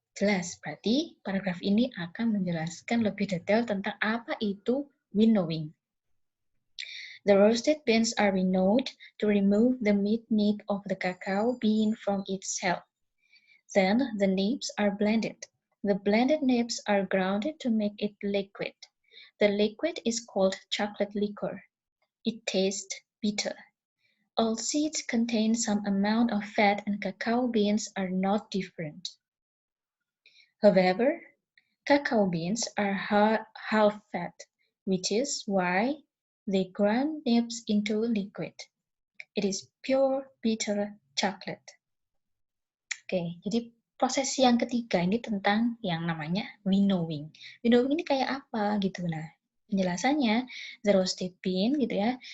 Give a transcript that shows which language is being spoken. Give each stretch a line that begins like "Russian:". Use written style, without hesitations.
Indonesian: Jelas, berarti paragraf ini akan menjelaskan lebih detail tentang apa itu winnowing.
English: The roasted beans are winnowed to remove the meat of the cacao bean from its shell. Then the nibs are blended. The blended nibs are grounded to make it liquid. The liquid is called chocolate liquor. It tastes bitter. All seeds contain some amount of fat and cacao beans are not different. However, cacao beans are half fat, which is why they grind nibs into liquid. It is pure bitter chocolate.
Indonesian: Oke, jadi proses yang ketiga ini tentang yang namanya winnowing. Winnowing ini kayak apa gitu. Nah, penjelasannya
English: the roasted bean
Indonesian: gitu ya.